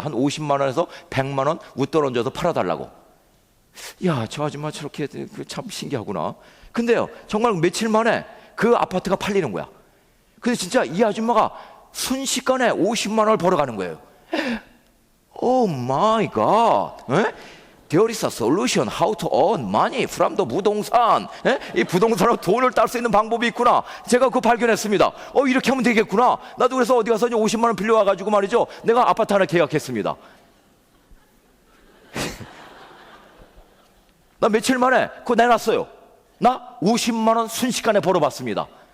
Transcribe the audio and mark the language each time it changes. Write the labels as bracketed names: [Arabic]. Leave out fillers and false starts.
[Korean] 한 50만 원에서 100만 원 웃돈 얹어서 팔아달라고. 야, 저 아줌마 저렇게 참 신기하구나. 근데요, 정말 며칠 만에 그 아파트가 팔리는 거야. 근데 진짜 이 아줌마가 순식간에 50만 원을 벌어가는 거예요. [English] 오 마이 갓. There is a solution how to earn money from the 부동산. [Korean] 이 부동산으로 돈을 딸 수 있는 방법이 있구나. 제가 그거 발견했습니다. 이렇게 하면 되겠구나. 나도 그래서 어디 가서 50만 원 빌려와가지고 말이죠, 내가 아파트 하나 계약했습니다. 나 며칠 만에 그거 내놨어요. 나 50만 원 순식간에 벌어봤습니다.